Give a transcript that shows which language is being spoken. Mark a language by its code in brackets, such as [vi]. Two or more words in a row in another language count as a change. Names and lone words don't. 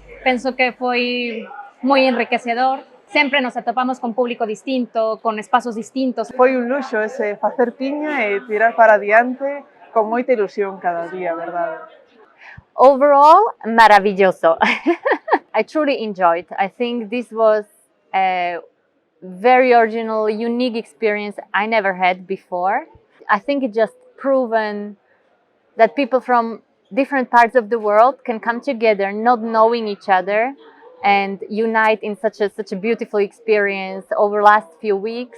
[gl] Penso que foi moi enriquecedor. Sempre nos atopamos con público distinto, con espazos distintos. Foi un luxo ese facer piña e tirar para adiante con moita ilusión cada día, verdade? [en] Overall, maravilloso. I truly enjoyed. I think this was a very original, unique experience I never had before. I think it just proven that people from different parts of the world can come together, not knowing each other, and unite in such a beautiful experience over the last few weeks.